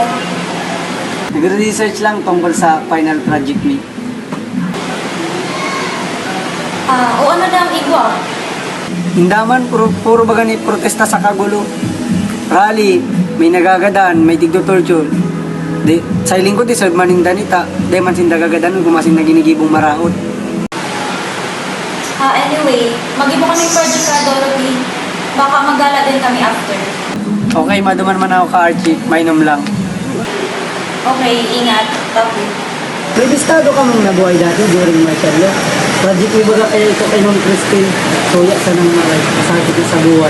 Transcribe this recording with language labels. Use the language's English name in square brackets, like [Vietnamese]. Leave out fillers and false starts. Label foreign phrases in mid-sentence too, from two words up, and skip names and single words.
[Filipino] Nagre-research lang tungkol sa final project me. [Bikol] O ano na ang igwa? Hindaman, puro baga ni protesta sa kagulo. Rally, may nagagadan, may tigdo-torture. Sa iling ko, di sa manindanita, di man sindagagadan, gumasin na ginigibong marahot. Anyway, mag-ibo kami project ka, Dorothy. Baka magala din kami after. Okay, maduman man ako ka Archie, mainom lang. Okay, ingat. Tapo. [Filipino] May bistado ka mong nabuhay dati [English] during martial law. [Bikol] Project mo baga kaya ito kay Ma'am Christine, suya sa nang maray, kasakit sa buhay.